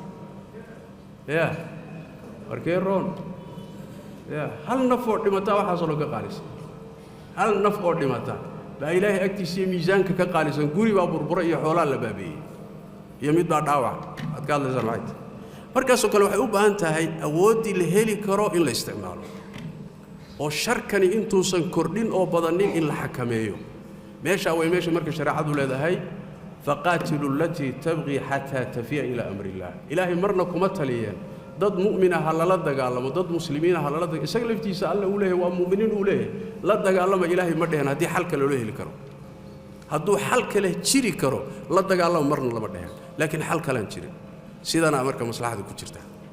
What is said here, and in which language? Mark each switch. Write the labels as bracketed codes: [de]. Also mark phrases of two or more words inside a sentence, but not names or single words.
[so] ya markee roon ya hal naf oo dhimata waxaasoo laga qaalisan hal naf oo dhimata baa ilaahay agtiisa miisaanka ka qaalisan guri baa burbura iyo xoolaa la baabeeyey iyo mid baa dhaawac aad ka hadlaysaa maxay markaasoo kale waxay u baahan tahay awooddii la heli karo in la isticmaalo oo sharkani intuusan kordhin oo badanin in la xakameeyo meesha way meesha marka shariicadu leedahay [ar] فقاتلوا التي تبغي حتى تفيء إلى أمر الله [so] ilaahi marna kuma taliyeen dad mu'mina ha la dagaalamo dad muslimiina ha la dagaalamo isaga laftiisa alla uu leeyahay waa mu'miniin uu leeyahay la dagaalamo ilaahi ma dheheen haddii xal kale loo heli karo hadduu xal kale jiri karo la dagaalamo marna lama dheheen laakiin xal kale aan jirin sidana marka maslaxadu ku jirta